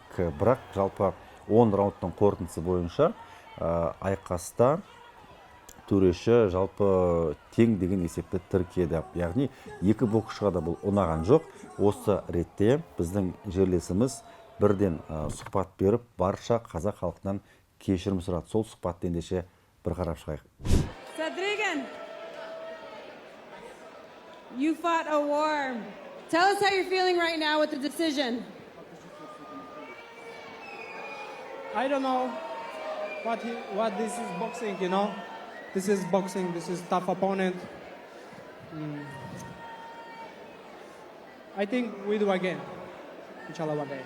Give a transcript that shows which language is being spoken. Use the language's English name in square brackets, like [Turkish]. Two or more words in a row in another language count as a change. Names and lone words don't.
[Kazakh] Бірақ жалпы 10 раундтың қорытындысы бойынша айқаста төреші жалпы тең деген есепті тіркеді. Яғни екі боксшыға да бұл ұнаған жоқ. Осы ретте біздің жерлесіміз бірден сұхбат беріп, барша қазақ халқынан кешірім сұрады. Сол сұхбатты ендеше бір қарап шығайық. [English] Садриддин, you fought a war. Tell us how you're feeling right now with the decision. I don't know what this is boxing, you know. This is boxing, this is tough opponent. I think we do again, inshallah one day.